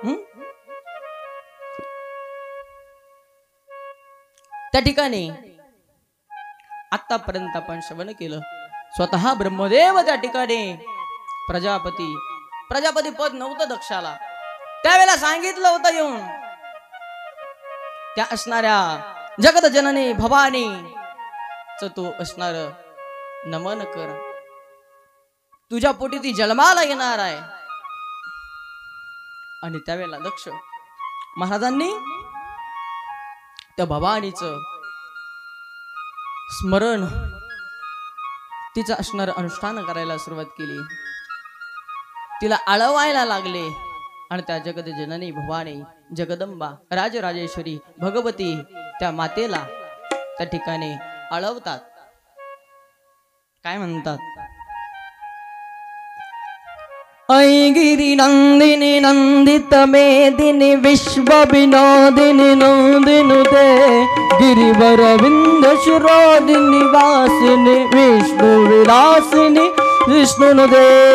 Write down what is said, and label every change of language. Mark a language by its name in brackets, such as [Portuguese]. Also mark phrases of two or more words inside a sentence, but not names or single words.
[Marathi] त्या ठिकाणी आतापर्यंत आपण श्रवण केलं स्वतः ब्रह्मदेव त्या ठिकाणी प्रजापती पद नव्हतं दक्षाला, त्यावेळेला सांगितलं होतं येऊन त्या असणाऱ्या जगत जननी भवानी च तू असणार नमन कर, तुझ्या पोटी ती जन्माला येणार आहे। आणि त्यावेळेला दक्ष महाराजांनी त्या भवानीचं स्मरण, तिचं असणार अनुष्ठान करायला सुरुवात केली, तिला आळवायला लागले। आणि त्या जगत जननी भवानी जगदंबा राजराजेश्वरी भगवती त्या मातेला त्या ठिकाणी आळवतात। काय म्हणतात? [Sanskrit] ऐ गिरी नंदिनी नंदित मेदिनी विश्व विनोदिनी नंदिनुते गिरिवर विंद शिरोदिनी वासिनी विष्णु विलासिनी विष्णुनुते।